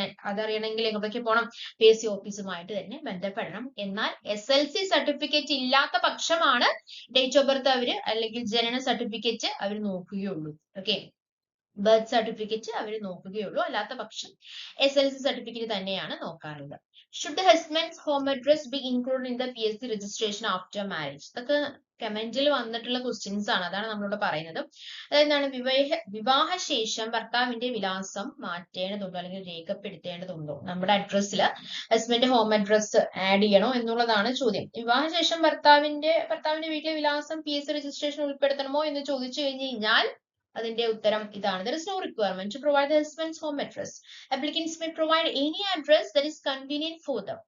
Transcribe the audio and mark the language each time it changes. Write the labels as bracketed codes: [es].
[ml] അതറിയണമെങ്കിൽ എങ്ങോട്ടേക്ക് പോകണം? PSC ഓഫീസുമായിട്ട് തന്നെ ബന്ധപ്പെടണം. എന്നാൽ SLC സർട്ടിഫിക്കറ്റ് ഇല്ലാത്ത പക്ഷമാണ് ഡേറ്റ് ഓഫ് ബർത്ത് അവര് അല്ലെങ്കിൽ ജനന സർട്ടിഫിക്കറ്റ് അവർ നോക്കുകയുള്ളൂ. ഓക്കെ, ബർത്ത് സർട്ടിഫിക്കറ്റ് അവർ നോക്കുകയുള്ളൂ. അല്ലാത്ത പക്ഷം SLC സർട്ടിഫിക്കറ്റ് തന്നെയാണ് നോക്കാറുള്ളത്. [en] Should the husband's home address be included in the PSC registration after marriage? [ml] ഇതൊക്കെ കമന്റിൽ വന്നിട്ടുള്ള ക്വസ്റ്റ്യൻസ് ആണ്. അതാണ് നമ്മളിവിടെ പറയുന്നത്. അതെന്താണ്? വിവാഹശേഷം ഭർത്താവിന്റെ വിലാസം മാറ്റേണ്ടതുണ്ടോ അല്ലെങ്കിൽ രേഖപ്പെടുത്തേണ്ടതുണ്ടോ? നമ്മുടെ അഡ്രസ്സിൽ ഹസ്ബൻഡ് ഹോം അഡ്രസ് ആഡ് ചെയ്യണോ എന്നുള്ളതാണ് ചോദ്യം. വിവാഹശേഷം ഭർത്താവിന്റെ വീട്ടിലെ വിലാസം PSC രജിസ്ട്രേഷൻ ഉൾപ്പെടുത്തണമോ എന്ന് ചോദിച്ചു കഴിഞ്ഞാൽ അതിന്റെ ഉത്തരം ഇതാണ്. [en] There is no requirement to provide the husband's home address. Applicants may provide any address that is convenient for them.